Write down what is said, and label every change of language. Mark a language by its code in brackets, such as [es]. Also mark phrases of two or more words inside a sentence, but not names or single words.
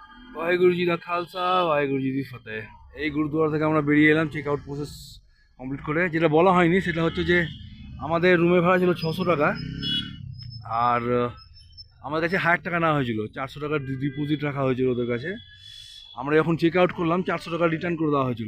[pa] ਵਾਹਿਗੁਰੂ ਜੀ ਕਾ ਖਾਲਸਾ ਵਾਹਿਗੁਰੂ ਜੀ ਕੀ ਫ਼ਤਿਹ। [bn] এই গুরুদুয়ারা থেকে আমরা বেরিয়ে এলাম [en] check out process complete [bn] করে। যেটা বলা হয়নি সেটা হচ্ছে যে আমাদের রুমের ভাড়া ছিল 600 টাকা, আর আমার কাছে 1000 টাকা নেওয়া হয়েছিল, 400 টাকার ডিপোজিট রাখা হয়েছিল ওদের কাছে। আমরা যখন [en] check out [bn] করলাম 400 টাকা রিটার্ন করে দেওয়া হয়েছিল।